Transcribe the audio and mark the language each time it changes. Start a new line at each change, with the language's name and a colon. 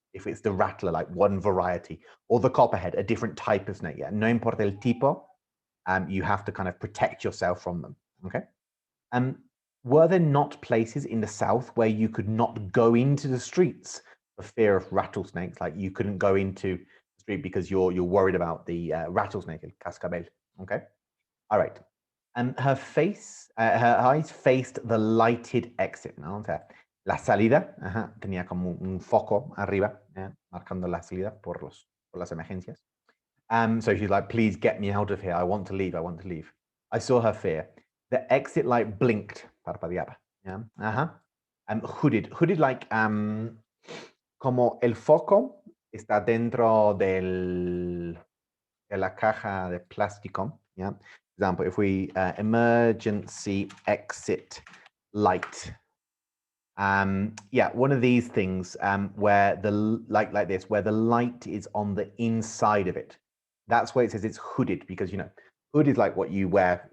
English: if it's the rattler, like one variety, or the copperhead, a different type of snake. Yeah,
Spanish: no importa el tipo,
English: you have to kind of protect yourself from them. Okay. Were there not places in the south where you could not go into the streets for fear of rattlesnakes? Like you couldn't go into the street because you're worried about the rattlesnake, el cascabel. Okay. All right. Her eyes faced the lighted exit,
Spanish: ¿no? O sea, la salida, tenía como un foco arriba, marcando la salida por las emergencias.
English: So she's like, please get me out of here. I want to leave. I want to leave. I saw her fear. The exit light blinked, parpadeaba. Yeah. Hooded like,
Spanish: como el foco está dentro de la caja de plástico.
English: Yeah. For example, if we emergency exit light. Yeah, one of these things where the like this, where the light is on the inside of it. That's why it says it's hooded, because hood is like what you wear.